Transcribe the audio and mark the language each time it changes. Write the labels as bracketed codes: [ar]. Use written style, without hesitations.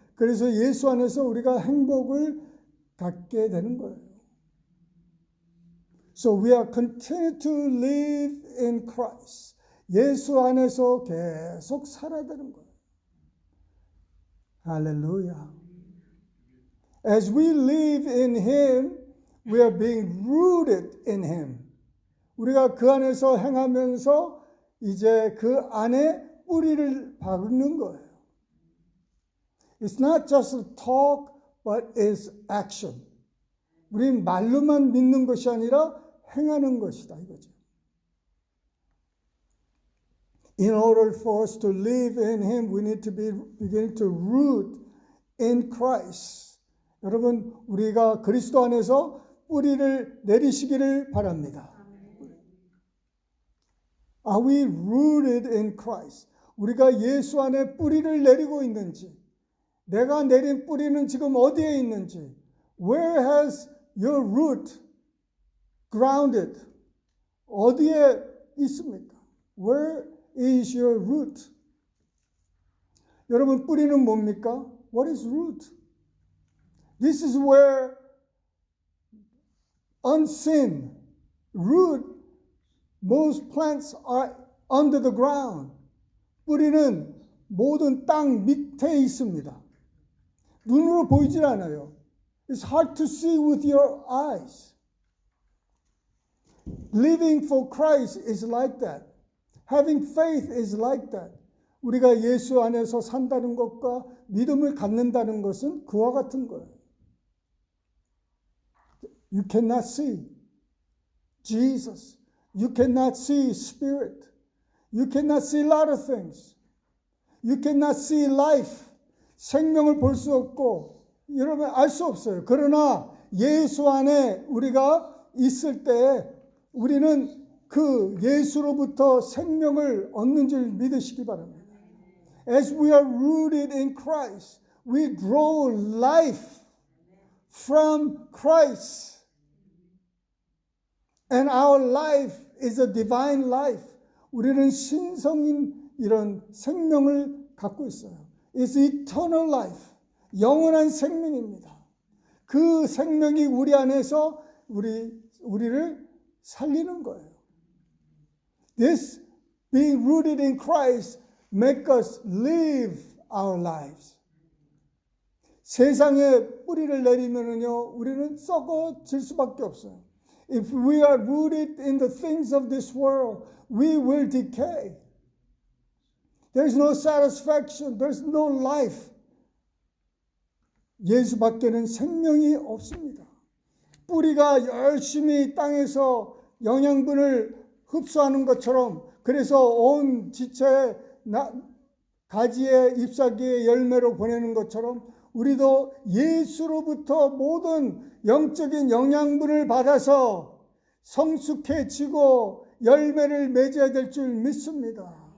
[ko] 그래서 예수 안에서 우리가 행복을 갖게 되는 거예요. [en] So we are continued to live in Christ. [ko] 예수 안에서 계속 살아야 되는 거예요. 할렐루야. [en] As we live in Him, we are being rooted in Him. [ko] 우리가 그 안에서 행하면서 이제 그 안에 뿌리를 박는 거예요. [en] It's not just a talk, but it's action. [ko] 우린 말로만 믿는 것이 아니라 행하는 것이다 이거죠. [en] In order for us to live in Him, we need to begin to root in Christ. [ko] 여러분, 우리가 그리스도 안에서 뿌리를 내리시기를 바랍니다. [en] Are we rooted in Christ? [ko] 우리가 예수 안에 뿌리를 내리고 있는지, 내가 내린 뿌리는 지금 어디에 있는지, [en] where has your root grounded? [ko] 어디에 있습니까? [en] Where is your root? [ko] 여러분, 뿌리는 뭡니까? [en] What is root? This is where unseen. Root, most plants are under the ground. [ko] 뿌리는 모든 땅 밑에 있습니다. 눈으로 보이질 않아요. [en] It's hard to see with your eyes. Living for Christ is like that. Having faith is like that. [ko] 우리가 예수 안에서 산다는 것과 믿음을 갖는다는 것은 그와 같은 거예요. [en] You cannot see Jesus. You cannot see Spirit. You cannot see a lot of things. You cannot see life. [ko] 생명을 볼 수 없고 여러분 알 수 없어요. 그러나 예수 안에 우리가 있을 때 우리는 그 예수로부터 생명을 얻는 줄 믿으시기 바랍니다. [en] As we are rooted in Christ, we draw life from Christ. And our life is a divine life. [ko] 우리는 신성인 이런 생명을 갖고 있어요. [en] It's eternal life. [ko] 영원한 생명입니다. 그 생명이 우리 안에서 우리를 살리는 거예요. [en] This being rooted in Christ make us live our lives. [ko] 세상에 뿌리를 내리면은요, 우리는 썩어질 수밖에 없어요. [en] If we are rooted in the things of this world, we will decay. There's no satisfaction. There's no life. [ko] 예수밖에는 생명이 없습니다. 뿌리가 열심히 땅에서 영양분을 흡수하는 것처럼 그래서 온 지체에 가지에 잎사귀에 열매로 보내는 것처럼 우리도 예수로부터 모든 영적인 영양분을 받아서 성숙해지고 열매를 맺어야 될 줄 믿습니다.